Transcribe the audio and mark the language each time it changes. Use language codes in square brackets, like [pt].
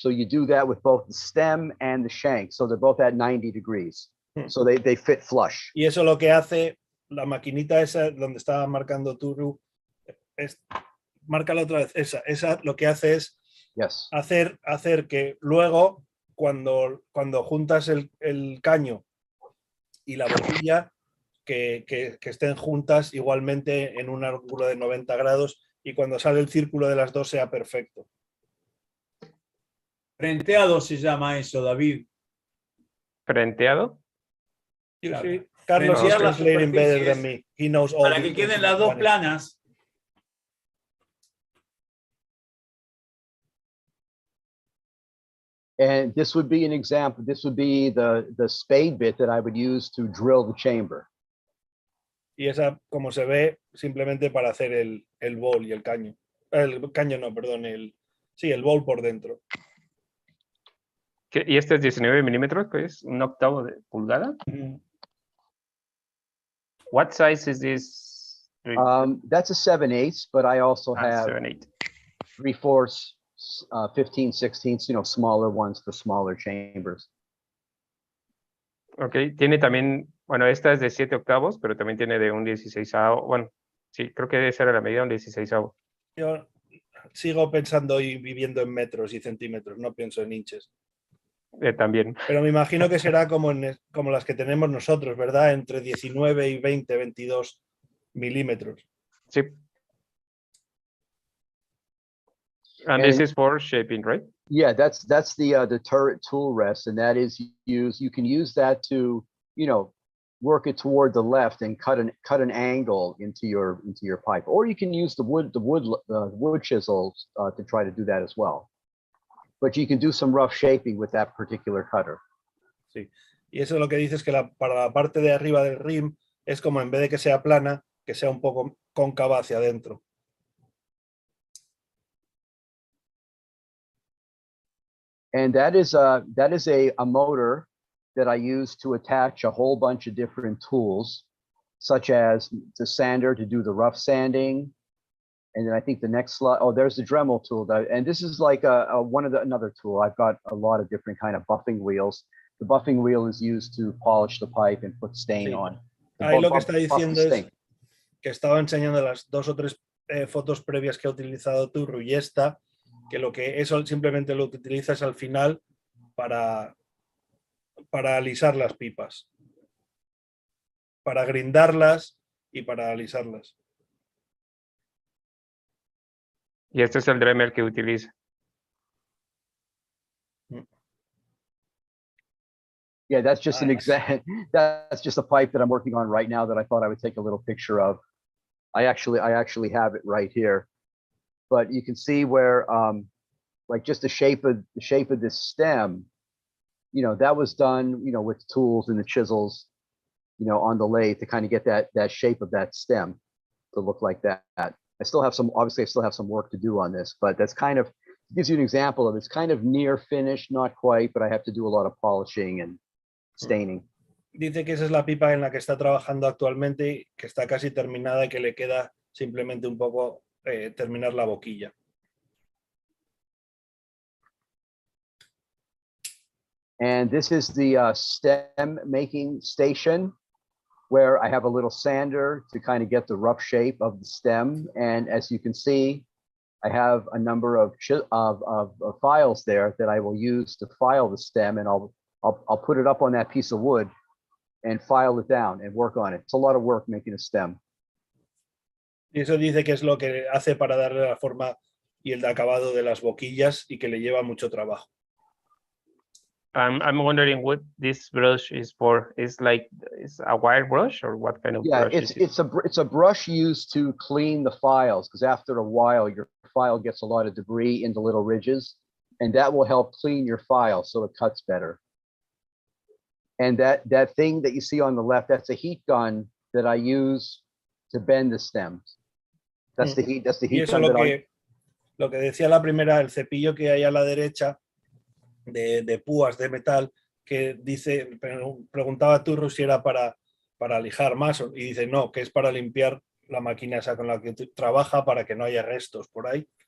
[en] So you do that with both the stem and the shank, so they're both at 90 degrees. So they fit flush. [es] Y eso lo que hace la maquinita esa donde estaba marcando Turu, márcala otra vez, esa lo que hace es hacer que luego cuando juntas el caño y la boquilla, que estén juntas igualmente en un ángulo de 90 grados, y cuando sale el círculo de las dos sea perfecto. Frenteado se llama eso, David. ¿Frenteado? Claro. [en] Carlos is translating better than me. He knows all. [es] Para que queden las dos planas. [en] And this would be an example. This would be the spade bit that I would use to drill the chamber. [es] Y esa, como se ve, simplemente para hacer el bowl y el caño. El caño no, perdón, el bowl por dentro. ¿Y este es 19 milímetros, que es 1/8 de pulgada? [en] What size is this? That's a 7/8, but I also have 7/8. 3/4, 15/16, you know, smaller ones for smaller chambers. [es] Ok, tiene también, bueno, esta es de 7/8, pero también tiene de un 16avo. Bueno, sí, creo que esa era la medida, un 16avo. Yo sigo pensando y viviendo en metros y centímetros, no pienso en inches. También. Pero me imagino que será como las que tenemos nosotros, ¿verdad? Entre 19 y 20, 22 milímetros. Sí. [en] And this is for shaping, right? Yeah, that's the turret tool rest, and that is you can use that to, you know, work it toward the left and cut an angle into your pipe, or you can use the wood chisels to try to do that as well. But you can do some rough shaping with that particular cutter. [es] Sí. Y eso lo que dice es que para la parte de arriba del rim es como, en vez de que sea plana, que sea un poco cóncava hacia adentro. [en] And that is a motor that I use to attach a whole bunch of different tools, such as the sander to do the rough sanding. And then I think the next slide, oh, there's the Dremel tool. And this is like another tool. I've got a lot of different kind of buffing wheels. The buffing wheel is used to polish the pipe and put stain on. [es] Ahí lo que está diciendo es que estaba enseñando las 2 o 3 fotos previas que ha utilizado Turru y esta, que eso simplemente lo que utiliza es al final para alisar las pipas, para grindarlas y para alisarlas. Y este es el Dremel que utiliza. [en] Yeah, that's just an example. That's just a pipe that I'm working on right now that I thought I would take a little picture of. I actually have it right here, but you can see where like just the shape of this stem, you know, that was done, you know, with tools and the chisels, you know, on the lathe to kind of get that shape of that stem to look like that. I still have some work to do on this, but that's kind of gives you an example of it's kind of near finished, not quite, but I have to do a lot of polishing and staining. [es] Dice que esa es la pipa en la que está trabajando actualmente, que está casi terminada y que le queda simplemente un poco terminar la boquilla. [en] And this is the stem making station, where I have a little sander to kind of get the rough shape of the stem. And as you can see, I have a number of files there that I will use to file the stem, and I'll put it up on that piece of wood and file it down and work on it. It's a lot of work making a stem. [es] Y eso dice que es lo que hace para darle la forma y el acabado de las boquillas y que le lleva mucho trabajo. [en] I'm wondering what this brush is for. Is a wire brush, or what kind of brush is it? It's a brush used to clean the files, because after a while your file gets a lot of debris into little ridges, and that will help clean your file so it cuts better. And that thing that you see on the left, that's a heat gun that I use to bend the stems. That's the heat gun that [es] lo que decía la primera, el cepillo que hay a la derecha de púas de metal, que dice, preguntaba a Turru si era para lijar más, y dice no, que es para limpiar la máquina esa con la que trabaja para que no haya restos por ahí.